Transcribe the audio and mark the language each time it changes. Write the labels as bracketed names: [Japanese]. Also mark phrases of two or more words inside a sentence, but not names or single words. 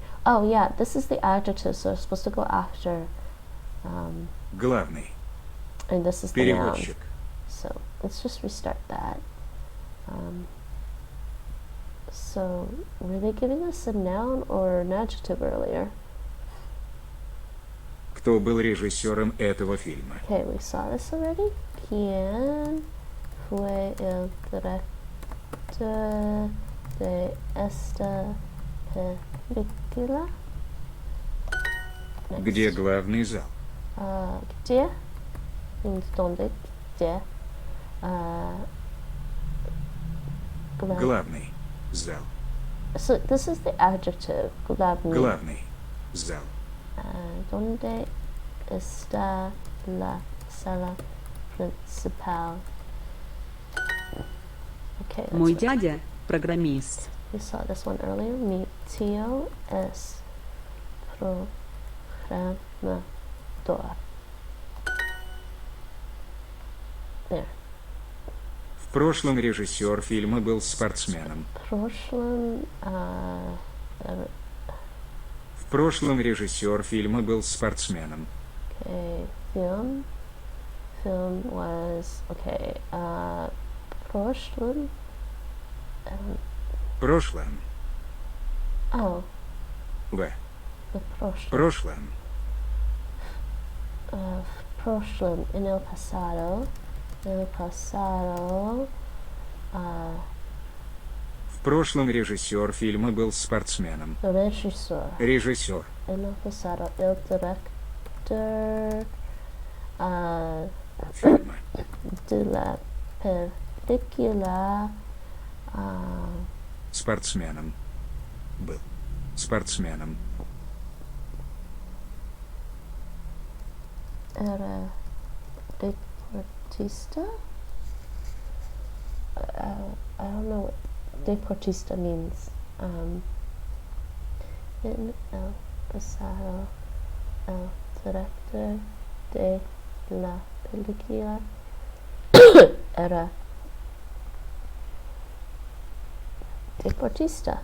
[English] Oh, yeah, this is the adjective, so it's supposed to go after. [Russian] Главный. [English] And this is the noun. [Russian] Переводчик. [English] So let's just restart that. So were they giving us a noun or an adjective earlier? [Russian] Кто был режиссером этого фильма? [English] Okay, we saw this already. [Spanish] ¿Quién fue el director de esta película? [English] Next. [Russian] Где главный зал? [English] Где means donde. Где. [Russian] Главный зал. [English] So this is the adjective. [Russian] Главный. Главный зал. [Spanish] ¿Dónde está la sala principal? [English] Okay, that's [Russian] Мой [English] what- [Russian] дядя программист. [English] we saw this one earlier. [Spanish] Mi tío es programador. [English] There. [Russian] В прошлом режиссер фильма был спортсменом. Прошлом, В прошлом режиссер фильма был спортсменом. [English] okay, film was, okay, прошлом, [Russian] В прошлом. oh, В [English] the прошлом. [Russian] прошлом. В прошлом, [Spanish] en el pasado, [Russian] В прошлом режиссер фильма был спортсменом. режиссер, Режиссер. [Spanish] en el pasado, el director [Russian] Фильма. [Spanish] de la película [Russian] Спортсменом. Был. Спортсменом. [Spanish] era deportista. [English] I don't know what deportista means. [Spanish] En el pasado, el director de la película era deportista.